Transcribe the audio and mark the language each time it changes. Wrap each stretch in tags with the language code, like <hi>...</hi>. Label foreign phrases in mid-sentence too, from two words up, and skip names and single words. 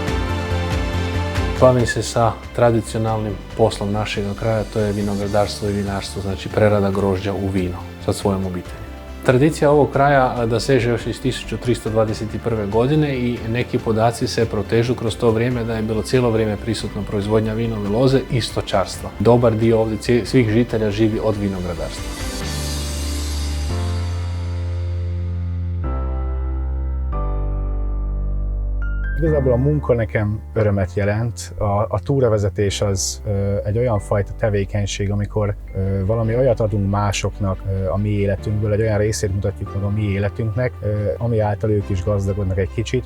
<hr>Bavim se sa tradicionalnim poslom našeg kraja, to je vinogradarstvo i vinarstvo, znači prerada grožđa u vino sa svojom obitelji. Tradicija ovog kraja doseže još iz 1321. godine i neki podaci se protežu kroz to vrijeme da je bilo cijelo vrijeme prisutna proizvodnja vinove loze i stočarstva. Dobar dio ovdje svih žitelja živi od vinogradarstva.</hr> <hu>Igazából a munka nekem örömet jelent. A túravezetés az egy olyan fajta tevékenység, amikor valami olyat adunk másoknak a mi életünkből, egy olyan részét mutatjuk meg a mi életünknek, ami által ők is gazdagodnak egy kicsit.</hu>